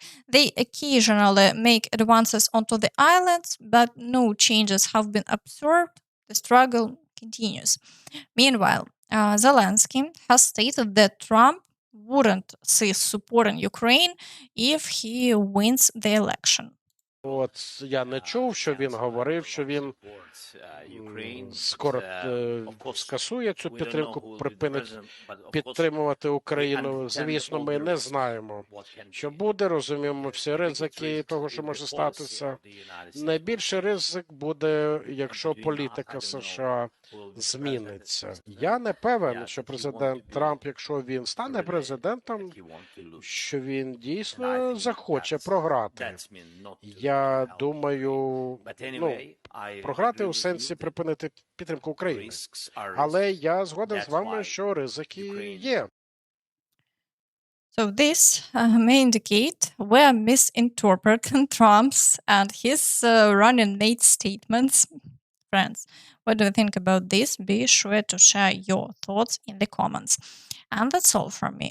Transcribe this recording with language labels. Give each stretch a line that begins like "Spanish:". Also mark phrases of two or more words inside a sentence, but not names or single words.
English: They occasionally make advances onto the islands, but no changes have been observed. The struggle continues. Meanwhile, Zelensky has stated that Trump wouldn't cease supporting Ukraine if he wins the election.
Ukrainian: От я не чув, що він говорив, що він скоро скасує цю підтримку, припинить підтримувати Україну. Звісно, ми не знаємо, що буде, розуміємо всі ризики того, що може статися. Найбільший ризик буде, якщо політика США зміниться. Я не певен, що президент Трамп, якщо він стане президентом, що він дійсно захоче програти. Я думаю, програти у сенсі припинити підтримку України. Але я згоден з вами, що ризики є.
English: So this may indicate we're misinterpreting Trump's and his running mate statements. Friends, what do you think about this? Be sure to share your thoughts in the comments. And that's all from me.